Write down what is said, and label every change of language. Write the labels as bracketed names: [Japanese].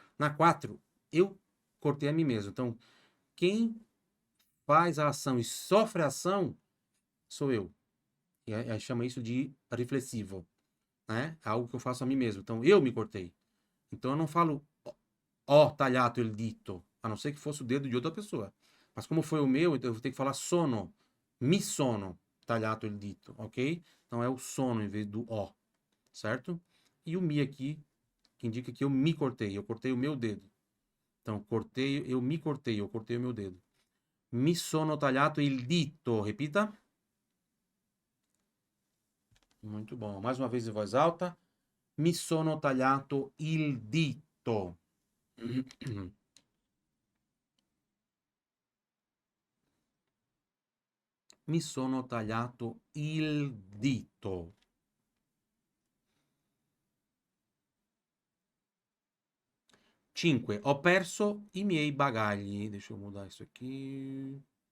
[Portuguese] Na 4, eu cortei a mim mesmo. Então, quem faz a ação e sofre a ação sou eu. E aí chama isso de reflexivo, né? É algo que eu faço a mim mesmo. Então, eu me cortei. Então, eu não falo [Italian] ho tagliato il dito, [Portuguese] a não ser que fosse o dedo de outra pessoa. Mas como foi o meu, então eu vou ter que falar sono. [Italian] Mi sono tagliato il dito, ok? [Portuguese] Então é o sono em vez do O, certo? E o mi aqui, que indica que eu me cortei. Eu cortei o meu dedo. Então, eu me cortei, eu cortei o meu dedo. [Italian] Mi sono tagliato il dito. Repita. [Portuguese] Muito bom. Mais uma vez em voz alta. [Italian] Mi sono tagliato il dito. Mi sono tagliato il dito. Cinque. Ho perso i miei bagagli. [Portuguese] Deixa eu mudar isso aqui.